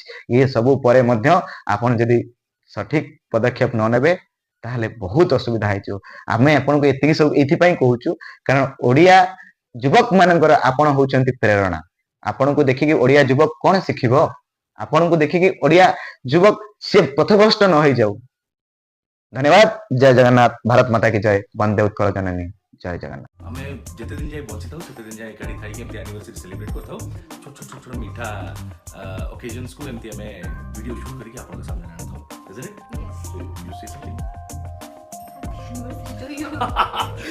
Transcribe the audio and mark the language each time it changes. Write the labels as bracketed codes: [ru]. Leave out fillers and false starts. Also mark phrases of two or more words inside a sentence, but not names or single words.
[or] ଇଏ ସବୁ ପରେ ମଧ୍ୟ ଆପଣ ଯଦି ସଠିକ ପଦକ୍ଷେପ ନ ନେବେ ତାହେଲେ ବହୁତ ଅସୁବିଧା ହେଇଯିବ। ଆମେ ଆପଣଙ୍କୁ ଏତିକି ସବୁ ଏଇଥିପାଇଁ କହୁଛୁ, କାରଣ ଓଡ଼ିଆ ଯୁବକ ମାନଙ୍କର ଆପଣ ହଉଛନ୍ତି ପ୍ରେରଣା। ଆପଣଙ୍କୁ ଦେଖିକି ଓଡ଼ିଆ ଯୁବକ କଣ ଶିଖିବ? ଆପଣଙ୍କୁ ଦେଖିକି ଓଡ଼ିଆ ଯୁବକ ସେ ପଥଭ୍ରଷ୍ଟ ନ ହେଇଯାଉ। ଧନ୍ୟବାଦ। ଜୟ ଜଗନ୍ନାଥ। [hi] भारत माता की जय। [or] ବନ୍ଦେ ଉତ୍କଳ ଜନନୀ। ଜୟ ଜଗନ୍ନାଥ। ଆମେ ଯେତେ ଦିନ ଯାଏ ବଞ୍ଚିଥାଉ ସେତେ ଦିନ ଯାଏ ଏକାଠି ଥାଇକି ଏମିତି [en] anniversary celebrate [or] କରିଥାଉ। ଛୋଟ ଛୋଟ ଛୋଟ ଛୋଟ ମିଠା ଅକେଜନ୍ସକୁ ଏମିତି ଆମେ [en] video shoot [or] କରିକି ଆପଣଙ୍କ ସାମ୍ନାରେ ଆଣିଥାଉ। [en] Isn't it? Yes. So you say something? Happy anniversary to you.